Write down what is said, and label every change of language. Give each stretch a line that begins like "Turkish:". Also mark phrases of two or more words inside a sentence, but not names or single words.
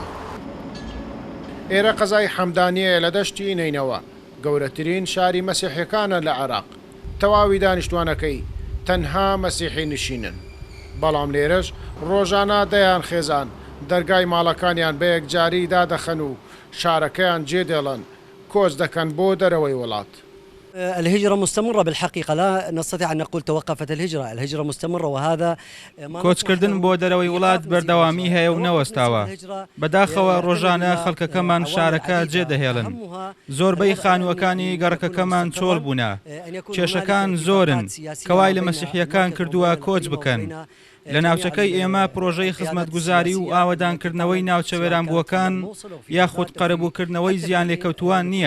Central Kurdish: ئێرە قەزای حەمدانیە لە دەشتی نینەوە، گەورەترین شاری مەسیحیەکانە لە عێراق. تەواوی دانیشتوانەکەی تەنها مەسیحی نشینن، بەڵام لێرەش ڕۆژانە دەیان خێزان دەرگای ماڵەکانیان بە یەکجاری دادەخەن و شارەکەیان جێدێڵن کۆچ دەکەن بۆ دەرەوەی وڵات.
Arabic: الهجرة مستمرة بالحقيقة، لا نستطيع أن نقول توقفت الهجرة مستمرة، وهذا
Central Kurdish: کۆچکردن بۆ دەرەوەی وڵات بەردەوامی هەیە و نەوەستاوە. بەداخەوە ڕۆژانە خەڵکەکەمان شارەکە جێدەهێڵن. زۆربەی خانووەکانی گەڕەکەکەمان چۆڵ بوونە. کێشەکان زۆرن کەوای لە مەسیحیەکان کردووە کۆچ بکەن. لە ناوچەکەی ئێمە پرۆژەی خزمەتگوزاری و ئاوەدانکردنەوەی ناوچە وێرانبووەکان یاخود قەرەبووکردنەوەی زیان لێکەوتوان نییە.